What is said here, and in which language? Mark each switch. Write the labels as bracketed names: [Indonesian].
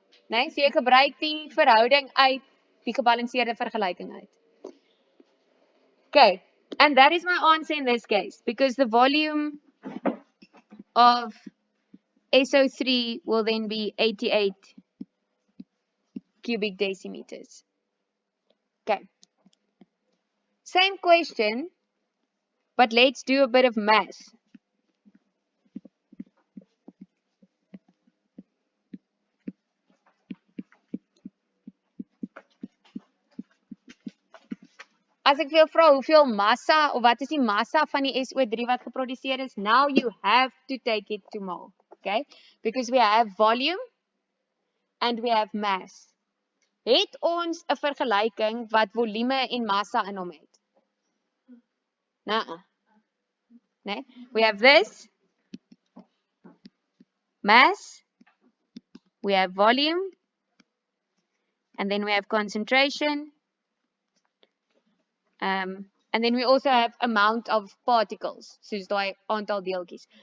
[Afrikaans] Nee, so jy gebruik die verhouding uit die gebalanseerde vergelyking uit. [English] Okay, and that is my answer in this case, because the volume of SO3 will then be 88 cubic decimeters. Okay. Same question, but let's do a bit of math. [Afrikaans] As ek wil vra hoeveel massa of wat is die massa van die SO3 wat geproduseer is, [English] now you have to take it to mol, okay? Because we have volume and we have mass. [Afrikaans] Het ons 'n vergelyking wat volume en massa in hom het? Nee. [English] We have this mass, we have volume, and then we have concentration. And then we also have amount of particles, [Afrikaans] soos daai aantal deeltjies.